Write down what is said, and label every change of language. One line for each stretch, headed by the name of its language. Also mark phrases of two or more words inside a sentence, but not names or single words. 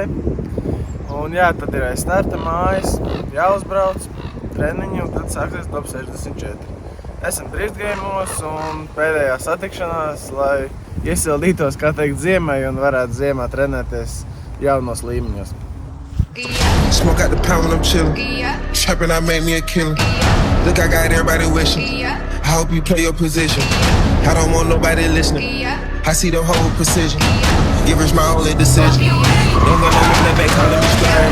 Latvian: Un tad ir aiz starta mājas, jāuzbrauc treniņu un tad sāksies top 64. Esam driftgejumos un pēdējā satikšanās, lai iesildītos, kā teikt, ziemai un varētu ziemā trenēties jaunos līmeņos.
English: Smoke out the pound when I'm chillin'. Trappin', I made me a killer. Look, I got everybody wishing. I hope you play your position. I don't want nobody listening. I see the whole precision. Give us my only decision. Don't go on the back, calling me splurge.